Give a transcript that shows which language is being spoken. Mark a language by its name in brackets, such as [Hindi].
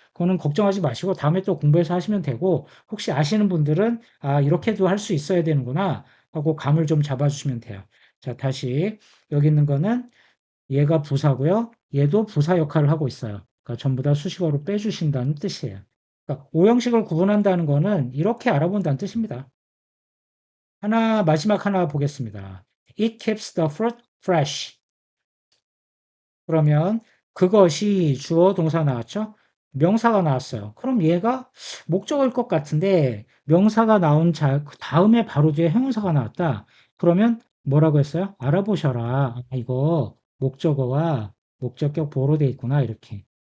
[Korean] 그거는 걱정하지 마시고 다음에 또 공부해서 하시면 되고 혹시 아시는 분들은 아, 이렇게도 할 수 있어야 되는구나 하고 감을 좀 잡아주시면 돼요. 자, 다시 여기 있는 거는 얘가 부사고요. 얘도 부사 역할을 하고 있어요. 그러니까 전부 다 수식어로 빼주신다는 뜻이에요. 그러니까 오형식을 구분한다는 거는 이렇게 알아본다는 뜻입니다. 마지막 하나 보겠습니다. [English] It keeps the fruit fresh. [Korean] 그러면 그것이 주어 동사 나왔죠? 명사가 나왔어요. 그럼 얘가 목적어일 것 같은데 명사가 나온 그 다음에 바로 뒤에 형용사가 나왔다. 그러면 뭐라고 했어요? 알아보셔라. 이거 목적어와 목적격 보호로 돼 있구나. 이렇게.